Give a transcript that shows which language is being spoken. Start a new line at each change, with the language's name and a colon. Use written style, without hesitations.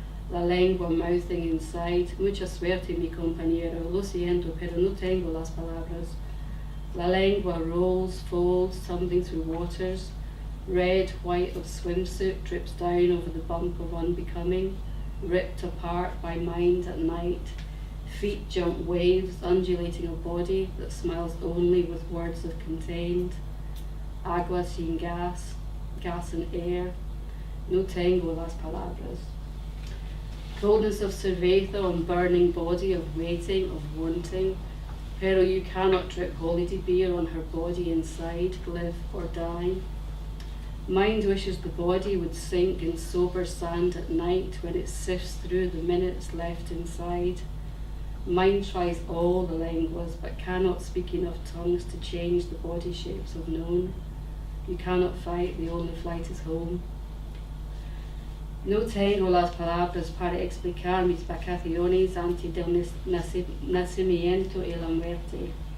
Spanish: La lengua
English: mouthing inside,
Spanish: mucha suerte mi compañero, lo siento, pero no tengo las palabras. La lengua
English: rolls, folds, tumbling through waters. Red, white of swimsuit drips down over the bump of unbecoming, ripped apart by mind at night. Feet jump waves, undulating a body that smiles only with words of contained.
Spanish: Agua sin gas,
English: gas and air.
Spanish: No tengo las palabras.
English: Coldness of cerveza on burning body, of waiting, of wanting. Pero you cannot drip holiday beer on her body inside, live or die. Mind wishes the body would sink in sober sand at night when it sifts through the minutes left inside. Mind tries all the lenguas but cannot speak enough tongues to change the body shapes of known. You cannot fight, the only flight is home.
Spanish: No tengo las palabras para explicar mis vacaciones antes del nacimiento y la muerte.